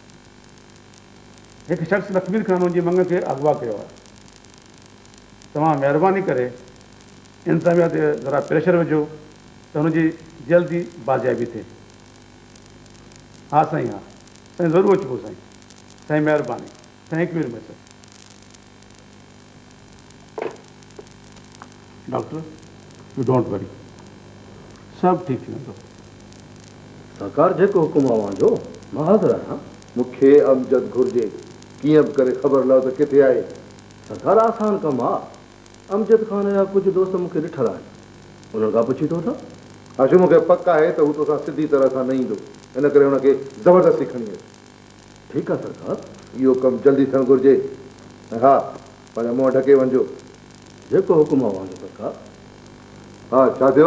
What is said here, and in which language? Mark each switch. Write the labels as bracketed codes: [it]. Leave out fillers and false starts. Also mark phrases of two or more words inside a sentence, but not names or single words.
[sd] हिकु शख़्स लखमीर ख़ान जी मंग खे अगवा कयो आहे तव्हां महिरबानी करे इंतज़ामिया ते ज़रा प्रेशर विझो त हुनजी जल्दी बाज़ाबी थिए हा साईं हा साईं ज़रूरु अचिबो साईं साईं महिरबानी [en] thank you very much doctor you don't worry [sd] सभु ठीकु थी वेंदो सरकार जेको हुकुम आहे वांजो मां हाज़िर आहियां मूंखे अमजद घुर्जे कीअं बि करे ख़बर लहो त किथे आहे सरकार आसान कमु आहे अमजद खान जा कुझु दोस्त मूंखे ॾिठल आहिनि उन्हनि खां पुछी थो था आशू मूंखे पक आहे त हू तोसां सिधी तरह सां न ईंदो इन करे हुनखे ज़बरदस्ती खणी वियो ठीकु आहे सरकार इहो कमु जल्दी थियणु घुरिजे ऐं हा पंहिंजा मुंहुं ढके वञिजो जेको हुकुम आहे वांजो सरकार हा छा थियो